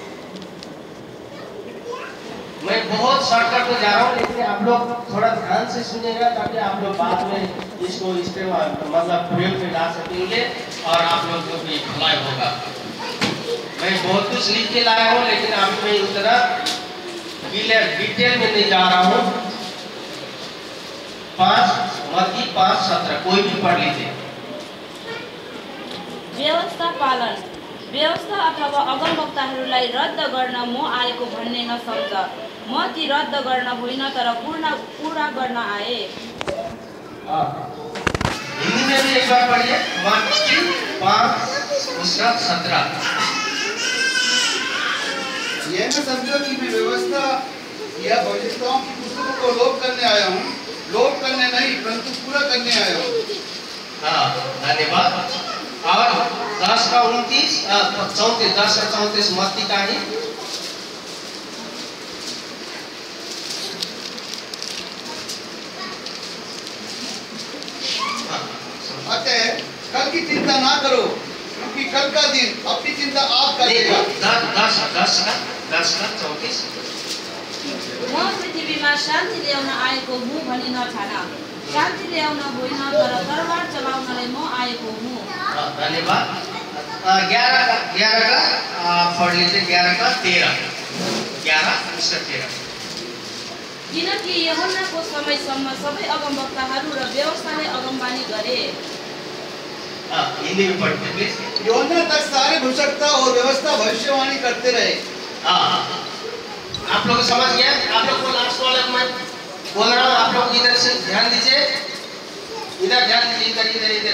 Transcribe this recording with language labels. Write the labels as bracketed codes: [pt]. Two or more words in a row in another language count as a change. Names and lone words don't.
[hi] मैं बहुत शॉर्टकट में जा रहा हूँ, लेकिन आप लोग थोड़ा ध्यान से सुनिएगा ताकि आप लोग बाद में इसको इस पे मतलब प्रयोग में ला सकेंगे और आप लोग को भी भलाई होगा। मैं बहुत कुछ लिख के लाया हूँ, लेकिन आप मैं उतना डिटेल में नहीं जा रहा हूँ। 5 मत्ती 5:17 कोई भी पढ़ लीजिए। व्यवस्था पालन। [ne] व्यवस्था अथवा अगमवक्ताहरूलाई रद्द गर्न म आएको भन्ने नसम्झ। म ती रद्द गर्न होइन तर पूरा गर्न आए। [hi] हिंदी में भी एक बार पढ़िए। मत्ती 5:17। यह न समझो कि मैं व्यवस्था या भविष्यवाणियों की पुस्तकों को लोप करने आया हूँ। लोप करने नहीं परंतु पूरा करने आया हूँ। हाँ, धन्यवाद। और 10:29 34 10:34 मत्ती का ही। अतः कल की चिंता ना करो, क्योंकि कल का दिन अपनी चिंता आप करेगा। 10:34 [ne] म पृथ्वीमा शान्ति ल्याउन आएको हुँ भनी नठान। शान्ति ल्याउन होइन तर तरबार चलाउनलाई म आएको हुँ। [hi] धन्यवाद। 11 का पढ़ लीजिए। 11:13 11:13। [ne] किनकि यूहन्नाको समयसम्म सबै अगमवक्ताहरू र व्यवस्थाले अगमबानी गरे। [hi] हिंदी में पढ़िए प्लीज। यूहन्ना तक सारे भविष्यवक्ता और व्यवस्था भविष्यवाणी करते रहे। आप लोग समझ गए? आप लोग को लास्ट वाले में बोल रहा हूँ, आप लोग इधर से ध्यान दीजिए, इधर ध्यान दीजिए, इधर इधर इधर।